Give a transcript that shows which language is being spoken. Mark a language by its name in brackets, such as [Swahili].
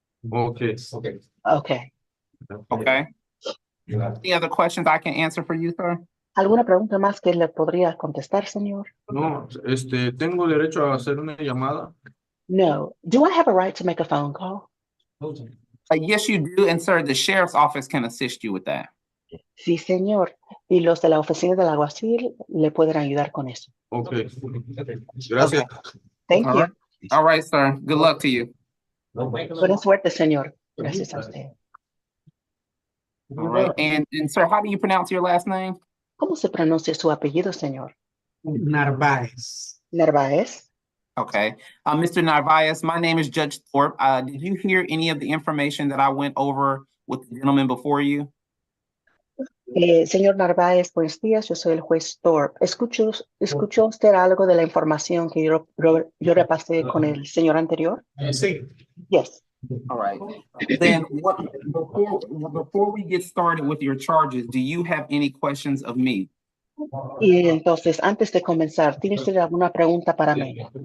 [English] Okay. Okay. Okay. Any other questions I can answer for you, sir? [Spanish] ¿Alguna pregunta más que le podría contestar, señor? No, ¿tengo derecho a hacer una llamada? [English] No. Do I have a right to make a phone call? Yes, you do. And sir, the sheriff's office can assist you with that. [Spanish] Sí, señor. Y los de la oficina del alguacil le pueden ayudar con eso. Okay. Gracias. [English] Thank All you. right. All right, sir. Good luck to you. [Spanish] Buena suerte, señor. Gracias a usted. [English] All right. And sir, how do you pronounce your last name? [Spanish] ¿Cómo se pronuncia su apellido, señor? Narvas. Narváez. [English] Okay. Mr. Narvas, my name is Judge Thorpe. Did you hear any of the information that I went over with the gentleman before you? [Spanish] Señor Narváez, buenos días. Yo soy el juez Thorpe. ¿Escuchó usted algo de la información que yo repasé con el señor anterior? Sí. [English] Yes. All right. Then before we get started with your charges, do you have any questions of me? [Spanish] Y entonces, antes de comenzar, ¿tiene usted alguna pregunta para mí?